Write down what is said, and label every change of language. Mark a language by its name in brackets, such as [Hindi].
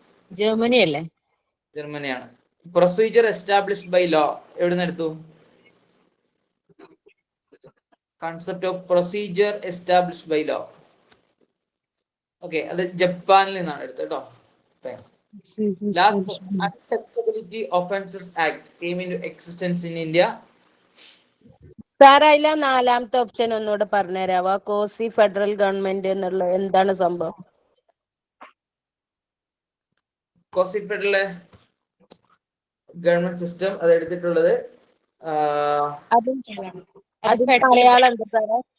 [Malayalam] Germany അല്ലേ? ജർമ്മനിയാണ്. Procedure established by law എവിടുന്ന് എടുത്തു? Concept of procedure established by law. Okay, അത് ജപ്പാനിൽ നിന്നാണ് എടുത്തത് കേട്ടോ. [English] Last, Untouchability Offences Act came into existence in India. [Malayalam] Sir അതിലെ 4ാമത്തെ ഓപ്ഷൻ ഒന്നുകൂടെ പറഞ്ഞുതരാവോ? കോസി ഫെഡറൽ ഗവൺമെന്റ് എന്നുള്ള എന്താണ് സംഭവം? കോസി ഫെഡറൽ ഗവൺമെന്റ് സിസ്റ്റം അത് എടുത്തിട്ടുള്ളത് അത് മലയാളം എന്താ സാറേ?